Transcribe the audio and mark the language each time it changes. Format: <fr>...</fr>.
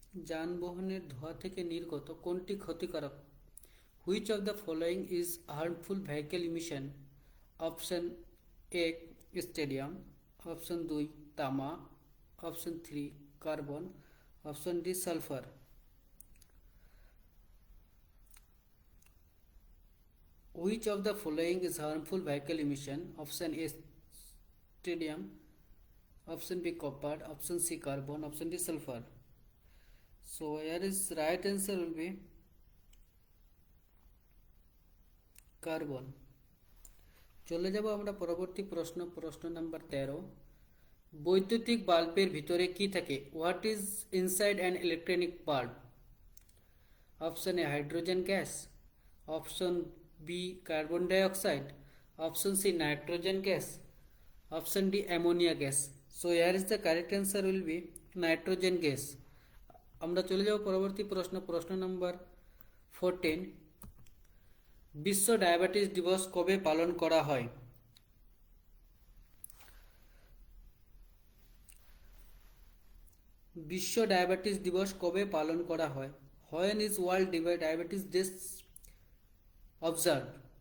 <bn>যানবাহনের ধোঁয়া থেকে নির্গত কোনটি ক্ষতিকারক?</bn> <en>Which of the following is harmful vehicle emission?</en> <bn>Option A stadium, option 2 তামা, option 3 carbon, option D sulphur.</bn> <en>Which of the following is harmful vehicle emission? Option A stadium, option B copper, option C carbon, option D sulfur. So here is right answer will be carbon.</en> <bn>চলে যাব আমরা পরবর্তী প্রশ্ন number 13। বৈদ্যুতিক বাল্বের ভিতরে কি থাকে?</bn> <en>What is inside an electronic bulb? Option A hydrogen gas, option B carbon dioxide, option C nitrogen gas, option D ammonia gas. So here is the correct answer will be nitrogen gas.</en> <bn>আমরা চলে যাব পরবর্তী প্রশ্ন number 14। বিশ্ব diabetes দিবস কবে পালন করা হয়? বিশ্ব ডায়াবেটিস দিবস কবে পালন করা হয়?</bn> <en>When is World Diabetes Day observed?</en>